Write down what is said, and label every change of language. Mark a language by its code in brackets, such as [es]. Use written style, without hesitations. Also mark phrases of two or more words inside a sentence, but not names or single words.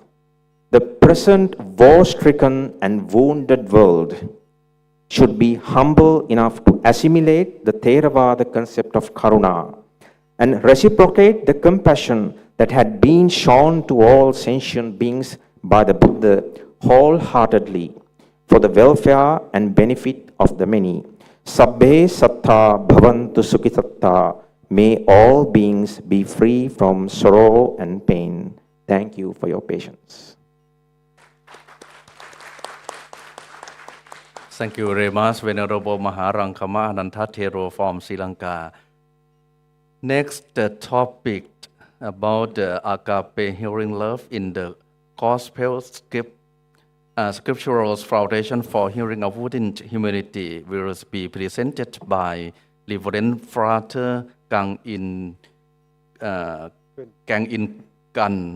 [en] The present war-stricken and wounded world should be humble enough to assimilate the Theravada concept of Karuna and reciprocate the compassion that had been shown to all sentient beings by the Buddha wholeheartedly for the welfare and benefit of the many. [pi] Sabbe sattha bhavantu sukhisatta. [en] May all beings be free from sorrow and pain. Thank you for your patience. Thank you very much, Venerable Maharankama Ananta Thero from Sri Lanka. Next, the topic about the agape hearing love in the Gospel Scriptural Foundation for Hearing of Within Humanity will be presented by Reverend Frater Gang In Gan.